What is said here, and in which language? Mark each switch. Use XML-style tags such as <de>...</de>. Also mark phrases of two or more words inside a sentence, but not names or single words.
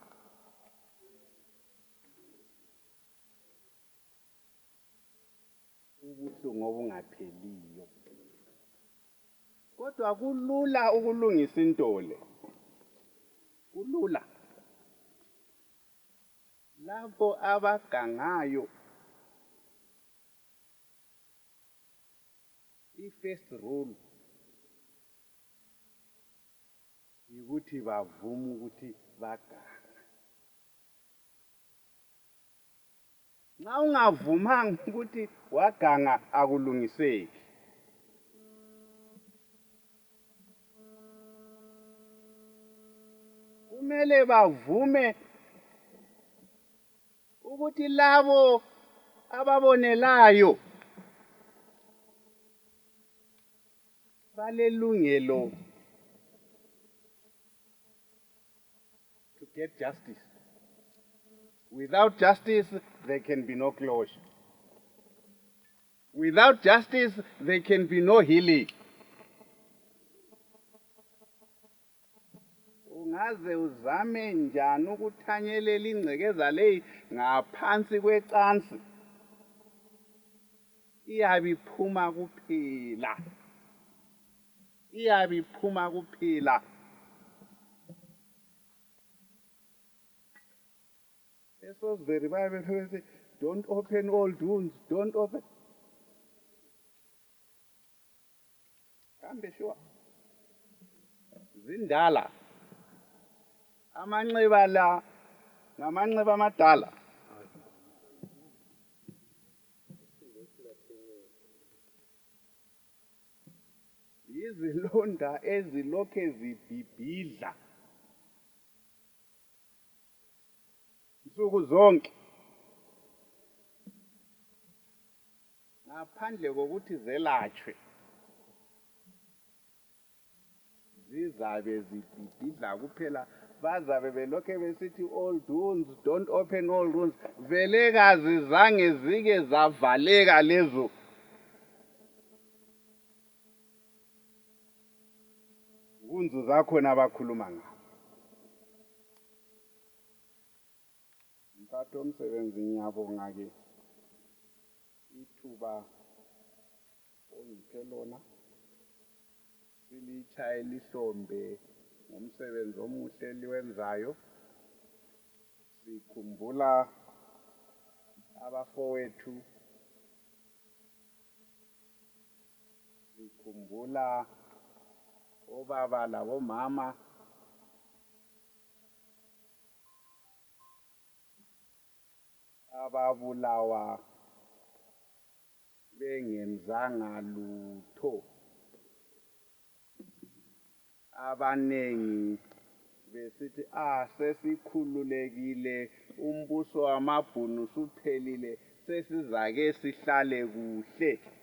<nd>Ubuhlungu obungapheliyo. Kodwa kulula ukulungisa into le. Kulula. Labo abagangayo, i-</nd> <en>first rule</en> <nd>ukuthi bavume ukuthi baganga. Nxa ungavumanga ukuthi waganga akulungiseki. Kumele bavume ukuthi labo ababonelayo balelungelo</nd> <en>to get justice. Without justice, there can be no closure. Without justice, there can be no healing.</en> <nd>Ungaze uzame njani ukuthanyelela ingcekeza leyi ngaphansi kwecansi, iyabe iphuma kuphela. Iyabe iphuma kuphela.</nd> <en>Eso very Bible says, don't open old wounds, don't open.</en> <nd>Kambe sure. Zindala. Amanxeba la ngamanxeba amadala. Izilonda ezilokhe zibhibhidla nsuku zonke, ngaphandle kokuthi zelatshwe, zizabe zibhibhidla kuphela. Bazabe belokhe besithi</nd> <en>old wounds, don't open old wounds.</en> <nd>Vele kazizange zike zavaleka lezo. Wounds zakhona abakhuluma ngazo. Mphathi omsebenzi ngiyabonga ke ithuba ongiphe lona silitshaye lihlombe ngomsebenzi omuhle liwenzayo. Sikhumbula abafowethu, sikhumbula obaba labomama, ababulawa bengenzanga lutho, abanengi besithi sesikhululekile, umbuso wamabhunu suphelile, sesizake sihlale kuhle.</nd>